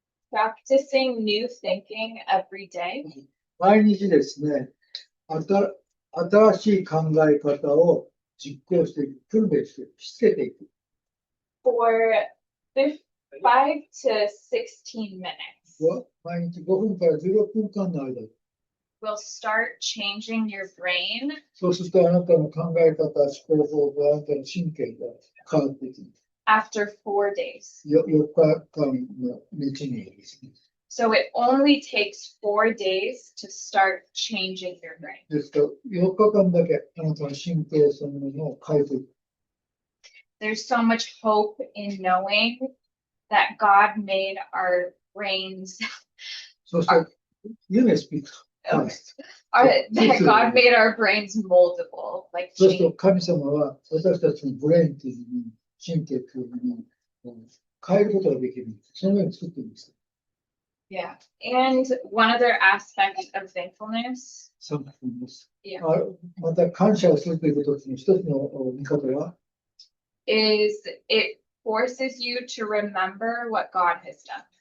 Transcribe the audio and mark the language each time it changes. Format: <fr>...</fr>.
<en>practicing new thinking every day</en> <ja>毎日ですね、新しい考え方を実行していく、訓練していく、しつけていく。</ja> <en>for 5 to 16 minutes</en> <ja>毎日5分から16分間の間、</ja> <en>will start changing your brain</en> <ja>そうするとあなたの考え方、思考法があなたの神経が変わっていきます。</ja> <en>after 4 days.</en> <ja>4日間のうちにですね。</ja> <en>So it only takes 4 days to start changing your brain.</en> <ja>ですから4日間だけあなたの神経そのものを変えていく。</ja> <en>There's so much hope in knowing that God made our brains, そして、夢スピーク。 that God made our brains moldable, like</en> <ja>そうする</ja> <en>change.</en> <ja>と神様は私たちのブレインというのに神経というのに変えることができるんです。そのように作っているんです。</ja> <en>Yeah. And one other aspect of thankfulness.</en> <ja>そうなんです。</ja> <en>Yeah.</en> <ja>また感謝をするということの一つの見方は、</ja> <en>Is it forces you to remember what God has done.</en>